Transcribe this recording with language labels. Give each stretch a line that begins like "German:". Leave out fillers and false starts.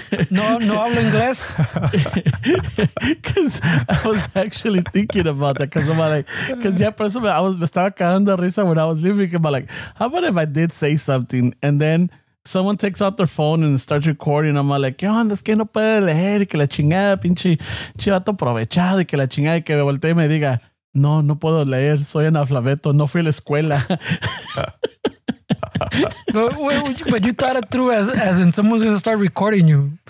Spanish: No hablo inglés.
English: Because I was actually thinking about that. Because I'm like,
Spanish: por eso me estaba cagando de risa
English: when I was leaving. I'm like, how about if I did say something and then someone takes out their phone and starts recording.
Spanish: I'm like, ¿qué onda? Es que no puede leer y que la chingada, pinche chivato aprovechado y que la chingada y que me voltee y me diga, no puedo leer, soy analfabeto, no fui a la escuela.
English: But you thought it through as in someone's going to start recording you.